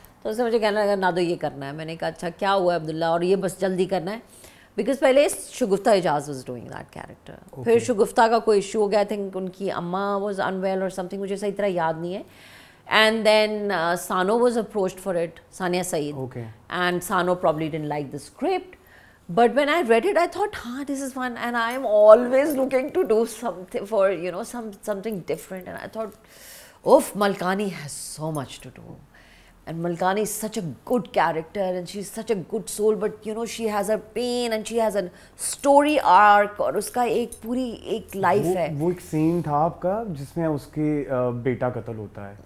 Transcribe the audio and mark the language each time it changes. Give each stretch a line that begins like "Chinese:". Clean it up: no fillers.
Hindi: तो उसने मुझे कहने लगा ना दो ये करना है. मैंने कहा अच्छा क्या हुआ अब्दुल्ला, और ये बस जल्दी करना है. बिकॉज पहले शगुफ्ता Ejaz
English: Was doing that character.
Hindi: फिर शगुफ्ता का कोई इशू हो गया, आई थिंक उनकी अम्मा वॉज अनवेल और समथिंग, मुझे सही तरह याद नहीं है.
English: And then Sana was approached for it, Sania Saeed, and Sana probably didn't like the script. But when I read it, I thought, this is fun, and I am always looking to do something for, you know, something different. And I thought, Malkani has so much to do. And Malkani is such a good character and she's such a good soul, but you know she has her pain and she has a story arc
Hindi: और उसका एक पूरी एक life है. वो एक scene था आपका जिसमें उसके बेटा कत्ल होता है.